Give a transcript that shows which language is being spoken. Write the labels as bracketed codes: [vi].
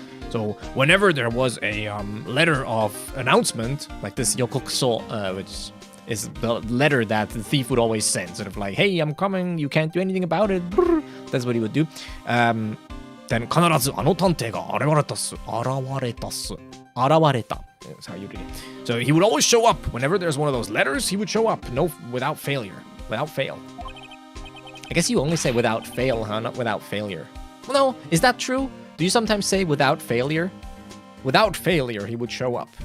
[en] So whenever there was a letter of announcement, like this 予告書, which is the letter that the thief would always send, sort of like, hey, I'm coming, you can't do anything about it. That's what he would do. [ja] Then 必ずあの探偵が現れたっす。 [en] 現れた.That's how you read it. So he would always show up. Whenever there's one of those letters, he would show up. Without fail. I guess you only say without fail, huh? Not without failure. Well, no, is that true? Do you sometimes say without failure? Without failure, he would show up.